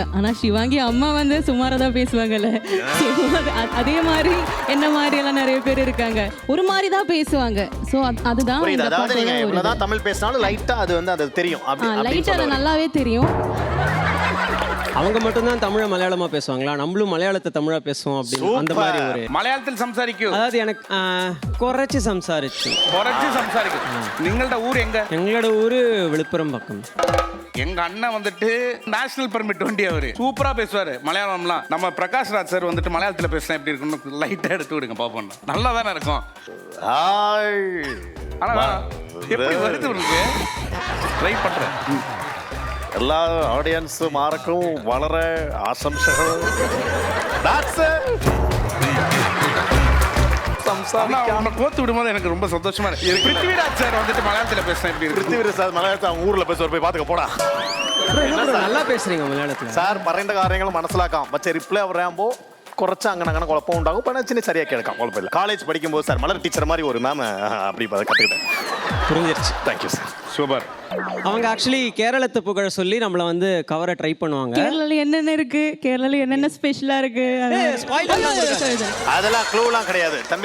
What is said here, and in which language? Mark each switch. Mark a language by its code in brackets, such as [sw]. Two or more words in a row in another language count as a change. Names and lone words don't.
[ta] ஆனா சிவாங்கி அம்மா வந்து சுமாராக தான் பேசுவாங்கல்ல. அதே மாதிரி என்ன மாதிரி எல்லாம் நிறைய பேர் இருக்காங்க, ஒரு மாதிரி தான் பேசுவாங்க. ஸோ அதுதான் அதாவது நீங்க எவ்வளவுதான் தமிழ் பேசினாலும் லைட்டா அது வந்து அது தெரியும். லைட்டா அது நல்லாவே தெரியும். அவங்க மட்டும்தான் தமிழை மலையாளமாக பேசுவாங்களா, நம்மளும் மலையாளத்தை தமிழாக பேசுவோம் அப்படின்னு அந்த மாதிரி ஒரு [ml] മലയാളത്തിൽ സംസാരിക്കും. [ta] அதாவது எனக்கு [ml] കുറച്ച് സംസാരിച്ചു. നിങ്ങളുടെ [ta] ஊர் எங்க? எங்களோட ஊரு விழுப்புரம் பக்கம். எங்க அண்ணன் வந்துட்டு நேஷனல் பெர்மிட் வண்டி அவரு சூப்பரா பேசுவாரு மலையாளம்லாம். நம்ம பிரகாஷ் ராஜ் சார் வந்துட்டு மலையாளத்துல பேசினா எப்படி இருக்குன்னு லைட்டா எடுத்து விடுங்க பாப்போம். நல்லா தானே இருக்கும். ஆனா எப்படி வருது உங்களுக்கு? ட்ரை பண்றேன். [ml] എല്ലാ ഓഡിയൻസും ആർക്കും വളരെ ആശംസകൾ. [ta] கோத்து விடும்போது எனக்கு ரொம்ப சந்தோஷமா இருக்கு. பிருத்திவிராஜ் சார் வந்துட்டு மலையாளத்துல பேசினா எப்படி இருக்கு? பிருத்திவிராஜ் சார் മലയാളത്തിൽ அவங்க ஊர்ல பேசுவார், போய் பாத்துக்க போடா. நல்லா பேசுறீங்க മലയാളത്തിൽ. [ml] സാർ പറയുന്ന കാര്യങ്ങൾ മനസ്സിലാക്കാം. പക്ഷേ റിപ്ലൈ പറയുമ്പോൾ കുറച്ച് അങ്ങനെ കുഴപ്പം ഉണ്ടാകും. പണച്ചിന് ശരിയാക്കി എടുക്കാം, കുഴപ്പമില്ല. [ta] காலேஜ் படிக்கும்போது சார் மலர் டீச்சர் மாதிரி ஒரு மேம் அப்படி கற்றுக்கிட்டேன். புரிஞ்சிருச்சு. தேங்க்யூ சார். சூப்பர். அவங்க ஆக்சுவலி கேரளத்தை புகழ சொல்லி நம்மளை வந்து கவரை ட்ரை பண்ணுவாங்க. கேரளால என்னென்ன இருக்கு, கேரளால என்னென்ன ஸ்பெஷலா இருக்கு, அதெல்லாம் க்ளூலாம் கிடையாது தம்பி.